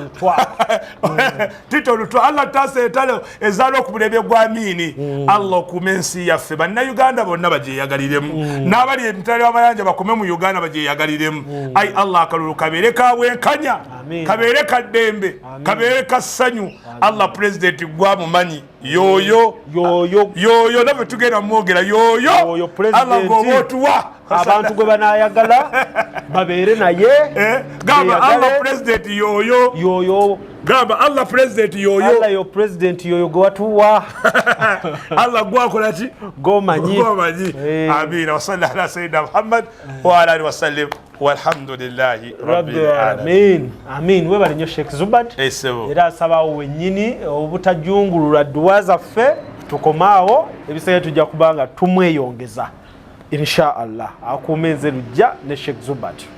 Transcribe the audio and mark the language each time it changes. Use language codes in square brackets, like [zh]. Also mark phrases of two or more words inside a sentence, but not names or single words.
[lg] tito lutwa Allah tutaasa entalo ezaaliwo okubulebye gwa Amini Allah okuuma ensi yaffe bannayuganda bonna bagyeyagaliremu n'abali emitala y'amayanja bakome mu Uganda bagyeyagaliremu ai Allah akalulu kabeere kabwenkanya kabeere kaddembe kabeere kassanyu Allah president gwamumanyi yoyo naffe tugenda mwogera yoyo Allah gwoba otuwa abantu gwe banayagala babeere naye gamba Allah president yoyo gamba Allah president yoyo Allah yo president yoyo gwe watuwa Allah gwakola ki gomanyi [ar] آمين وصلى الله على سيدنا محمد وعلى آله وسلم والحمد لله رب العالمين [lg] amin webale nnyo Sheikh Zubat era asabawo wennyini obutajungulula dduwa zaffe tukomaawo ebiseera tujja kubanga tumweyongeza [ar] إن شاء الله [lg] akuuma enze lujja ne Sheikh Zubat